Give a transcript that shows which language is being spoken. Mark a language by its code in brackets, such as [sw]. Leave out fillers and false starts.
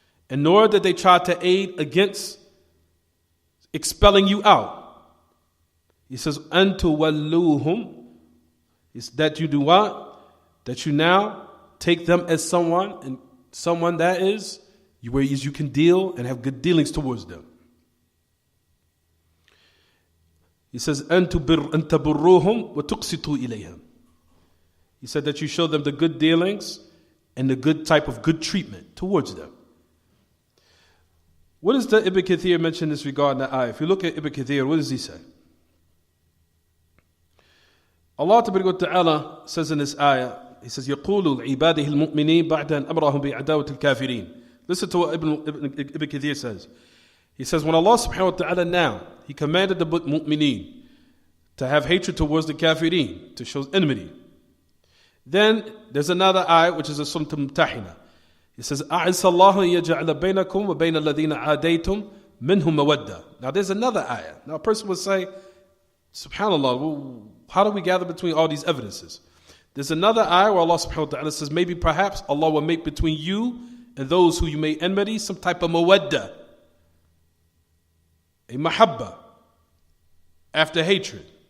[en] And nor did they try to aid against expelling you out. He says, [ar] أَن تُوَلُّوهُمْ, [en] is that you do what? That you now take them as someone, and someone that is, where you can deal and have good dealings towards them. He says, [ar] أَن تَبُرُّوهُمْ وَتُقْسِطُوا إِلَيْهِمْ. [en] He said that you show them the good dealings and the good type of good treatment towards them. What does the Ibn Kathir mention in this regard in the ayah? If you look at Ibn Kathir, what does he say? Allah Ta'ala says in this ayah, He says, [ar] يَقُولُ الْعِبَادِهِ الْمُؤْمِنِينَ بَعْدَ أَنْ أَمْرَهُمْ بِعَدَاوَةِ الْكَافِرِينَ. [en] Listen to what Ibn Kathir says. He says, when Allah subhanahu wa ta'ala now, He commanded the mu'mineen to have hatred towards the kafirin, to show enmity. Then there's another ayah which is a Surah Mumtahina. It says, [ar] أَعِسَ اللَّهُ يَجْعَلَ بَيْنَكُمْ وَبَيْنَ الَّذِينَ عَادَيْتُمْ مِنْهُمْ مَوَدَّةً. [en] Now there's another ayah. Now a person would say, subhanAllah, well, how do we gather between all these evidences? There's another ayah where Allah subhanahu wa ta'ala says, maybe perhaps Allah will make between you and those who you may enmity some type of mawadda, a mahabba, after hatred.